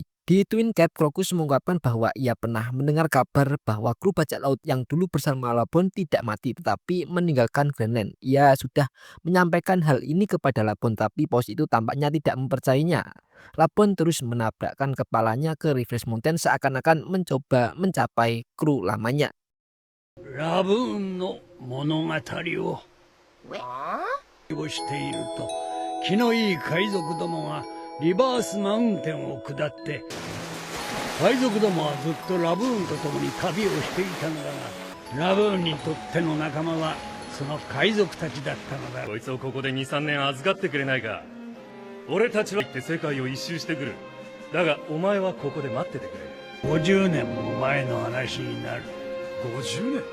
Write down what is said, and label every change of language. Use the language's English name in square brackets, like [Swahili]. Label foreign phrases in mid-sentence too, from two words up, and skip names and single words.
[Indonesian] Di Twin Cape, Crocus mengungkapkan bahwa ia pernah mendengar kabar bahwa kru bajak laut yang dulu bersama Labon tidak mati tetapi meninggalkan Grand Line. Ia sudah menyampaikan hal ini kepada Labon, tapi paus itu tampaknya tidak mempercayainya. Labon terus menabrakkan kepalanya ke Reverse Mountain seakan-akan mencoba mencapai kru lamanya. [Japanese] ラブーンの物語をしていると気のいい海賊どもがリバースマウンテンを下って海賊どもはずっとラブーンと共に旅をしていたのだがラブーンにとっての仲間はその海賊たちだったのだこいつをここで 2,3 年預かってくれないか俺たちは行って世界を一周してくるだがお前はここで待っててくれ50年も前の話になる50年